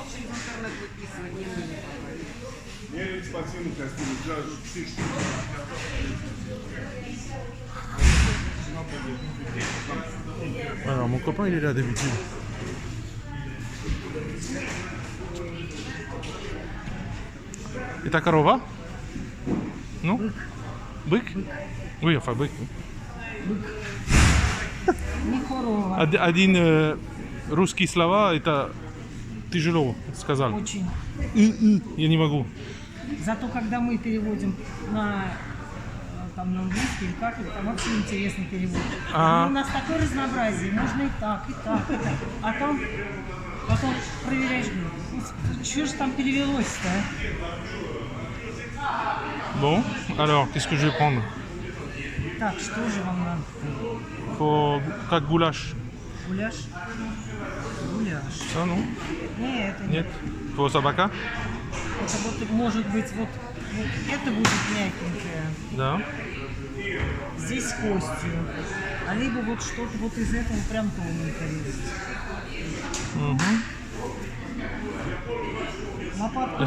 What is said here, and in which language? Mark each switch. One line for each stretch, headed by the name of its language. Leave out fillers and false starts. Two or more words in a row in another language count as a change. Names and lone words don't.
French: Alors mon copain il est là d'habitude. Et ta корова? Non? Бык? Oui, enfin бык.
Russian: Один русский слова это тяжело сказал. Очень. Я не могу. Зато когда мы переводим на там на английский или как, там вообще интересный перевод. А. У нас такое разнообразие, можно и так, и так, и так. А там потом проверяешь, что же там перевелось-то, а?
French: Bon, alors qu'est-ce que je vais prendre?
Russian: Так, что же вам надо? Faut как гуляш. Гуляш? Гуляш.
French: Ça non?
Russian: Нет, это Нет. Faut собака? Это вот может быть вот это будет мягенькое. Да. Здесь с костью. А либо вот что-то вот из этого прям тоненько есть. Лопатку